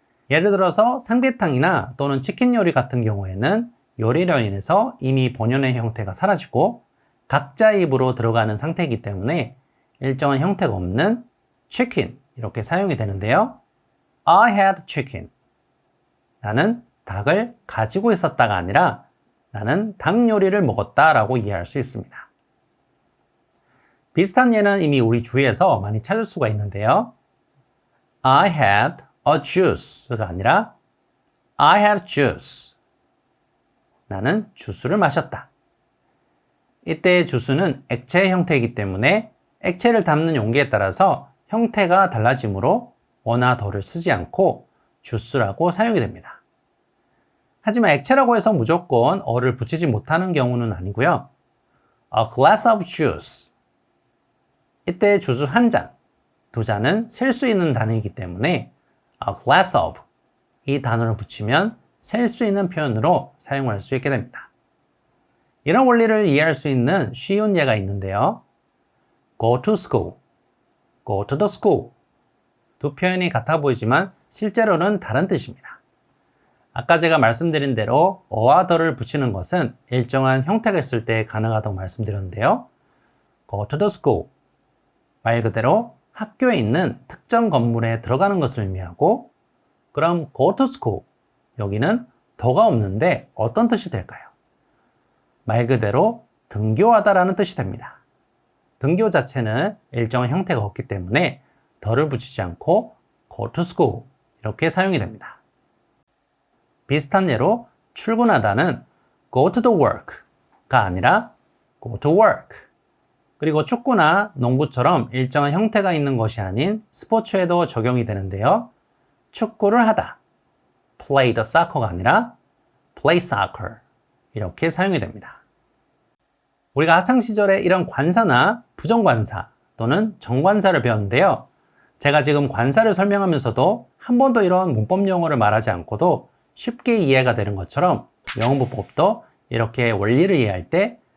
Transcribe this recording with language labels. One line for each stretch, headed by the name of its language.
Korean: 예를 들어서 삼계탕이나 또는 치킨 요리 같은 경우에는 요리로 인해서 이미 본연의 형태가 사라지고 각자 입으로 들어가는 상태이기 때문에 일정한 형태가 없는 chicken 이렇게 사용이 되는데요.
English: I had chicken.
Korean: 나는 닭을 가지고 있었다가 아니라 나는 닭 요리를 먹었다 라고 이해할 수 있습니다. 비슷한 예는 이미 우리 주위에서 많이 찾을 수가 있는데요.
English: I had a juice가 아니라 I had juice.
Korean: 나는 주스를 마셨다. 이때의 주스는 액체 형태이기 때문에 액체를 담는 용기에 따라서 형태가 달라지므로 어나 더를 쓰지 않고 주스라고 사용이 됩니다. 하지만 액체라고 해서 무조건 어를 붙이지 못하는 경우는 아니고요.
English: A glass of juice.
Korean: 이때 주스 한 잔, 두 잔은 셀 수 있는 단어이기 때문에 a glass of 이 단어를 붙이면 셀 수 있는 표현으로 사용할 수 있게 됩니다. 이런 원리를 이해할 수 있는 쉬운 예가 있는데요.
English: Go to school, go to the school.
Korean: 두 표현이 같아 보이지만 실제로는 다른 뜻입니다. 아까 제가 말씀드린 대로 어와 더를 붙이는 것은 일정한 형태가 있을 때 가능하다고 말씀드렸는데요.
English: Go to the school.
Korean: 말 그대로 학교에 있는 특정 건물에 들어가는 것을 의미하고 그럼 go to school. 여기는 더가 없는데 어떤 뜻이 될까요? 말 그대로 등교하다라는 뜻이 됩니다. 등교 자체는 일정한 형태가 없기 때문에 더를 붙이지 않고 go to school 이렇게 사용이 됩니다. 비슷한 예로 출근하다는 go to the work 가 아니라 go to work. 그리고 축구나 농구처럼 일정한 형태가 있는 것이 아닌 스포츠에도 적용이 되는데요. 축구를 하다.
English: play the soccer가 아니라 play soccer.
Korean: 이렇게 사용이 됩니다. 우리가 학창시절에 이런 관사나 부정관사 또는 정관사를 배웠는데요. 제가 지금 관사를 설명하면서도 한 번도 이런 문법 용어를 말하지 않고도 쉽게 이해가 되는 것처럼 영어 문법도 이렇게 원리를 이해할 때